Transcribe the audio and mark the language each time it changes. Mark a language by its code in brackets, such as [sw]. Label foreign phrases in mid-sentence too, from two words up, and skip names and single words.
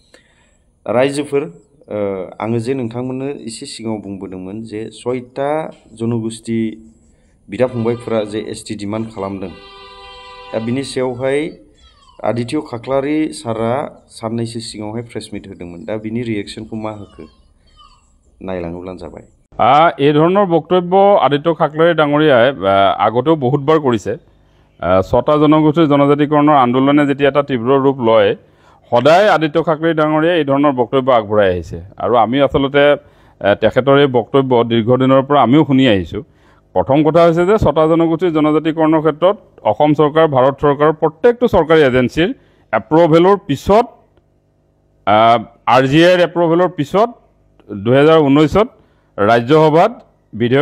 [brx] रायजोफोर आङो जे नोंथांमोननो एसे सिगाङाव बुंबोदोंमोन जे 6टा जनगोष्ठी बिदा फंबायफोरा जे [en] ST demand [brx] खालामदों दा बिनि सायावहाय आदित्य खाख्लारि सारा साननैसो सिगाङावहाय [en] press meet [brx] होदोंमोन दा बिनि रिएक्शनखौ मा होखो नायलाङोब्लानो जाबाय [as] এই ধৰণৰ বক্তব্য আদিত্য খাকলাৰী ডাঙৰীয়াই আগতেও বহুতবাৰ কৰিছে 6টা জনগোষ্ঠীৰ জনজাতিকৰণৰ আন্দোলনে যেতিয়া এটা তীব্ৰ ৰূপ লয় সদায় আদিত্য খাকলাৰী ডাঙৰীয়াই এই ধৰণৰ বক্তব্য আগবঢ়াই আহিছে আৰু আমি আচলতে তেখেতৰ এই বক্তব্য দীৰ্ঘদিনৰ পৰা আমিও শুনি আহিছোঁ প্ৰথম কথা হৈছে যে 6টা জনগোষ্ঠীৰ জনজাতিকৰণৰ ক্ষেত্ৰত অসম চৰকাৰ ভাৰত চৰকাৰৰ প্ৰত্যেকটো চৰকাৰী এজেন্সিৰ এপ্ৰুভেলৰ পিছত RGIৰ এপ্ৰুভেলৰ পিছত 2019ত ৰাজ্যসভাত বিধেয়ক